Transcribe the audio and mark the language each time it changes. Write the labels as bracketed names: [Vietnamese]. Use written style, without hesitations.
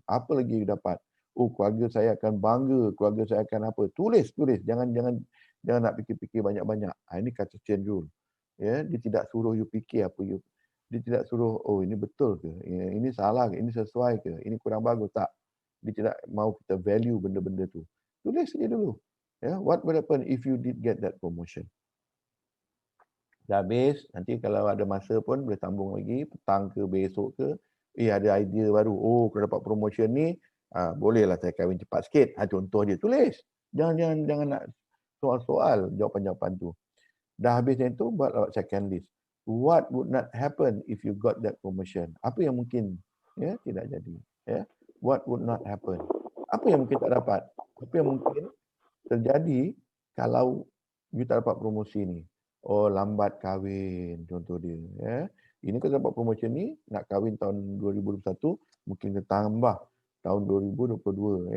[Malay] Apa lagi you dapat? Oh keluarga saya akan bangga, keluarga saya akan apa? Tulis. Jangan nak fikir-fikir banyak-banyak. Ini Cartesian rule. Ya, dia tidak suruh you fikir apa you. Dia tidak suruh, oh ini betul ke? Ini salah ke? Ini sesuai ke? Ini kurang bagus tak? Dia tidak mau kita value benda-benda tu. Tulis saja dulu. [English] Ya, what would happen if you did get that promotion? [Malay] Dah habis, nanti kalau ada masa pun boleh sambung lagi, petang ke besok ke, ada idea baru. Oh, kalau dapat promotion ni, bolehlah saya kahwin cepat sikit. Contoh je, tulis. Jangan nak soal-soal jawapan-jawapan tu. Dah habis yang tu, buat [English] second list. What would not happen if you got that promotion? [Malay] Apa yang mungkin ya tidak jadi? Ya. [English] What would not happen? [Malay] Apa yang mungkin tak dapat? Apa yang mungkin terjadi kalau you tak dapat promosi ni? Oh, lambat kahwin contoh dia. Ya. Ini kalau dapat promosi ni, nak kahwin tahun 2021, mungkin dia tambah tahun 2022.